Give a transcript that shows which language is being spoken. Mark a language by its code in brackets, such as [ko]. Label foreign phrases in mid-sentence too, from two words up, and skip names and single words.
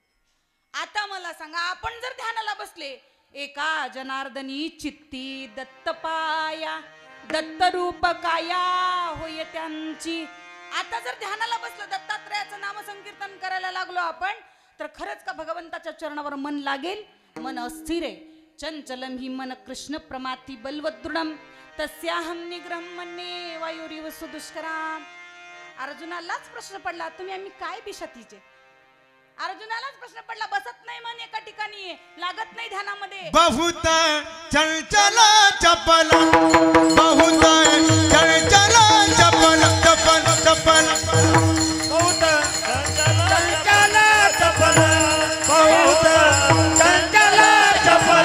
[mr] आता मला सांगा, आपण जर ध्यानाला बसले, एका जनार्दनी चित्ती दत्त पाया, दत्त रूप काया होय त्यांची. आता जर ध्यानाला बसलो, दत्तात्रयाचं नामसंकीर्तन करायला लागलो आपण, तर खरंच का भगवंताच्या चरणावर मन लागेल? मन अस्थिर आहे. [sa] चंचलम ही मन कृष्ण प्रमाती बलवदृढम तस्याहम निग्रहम मन्ये वायुरिव सुदुष्कराम. [mr] अर्जुनालाच प्रश्न पडला, तुम्ही आम्ही काय बिशातीचे? अर्जुनालाच प्रश्न पडला, बसत नाही मन एका ठिकाणी, लागत नाही ध्यानामध्ये. [hi] बहुत चंचल चपल, बहुत चंचल चपल, चपल चपल, बहुत चंचल चपल, बहुत चंचल चपल.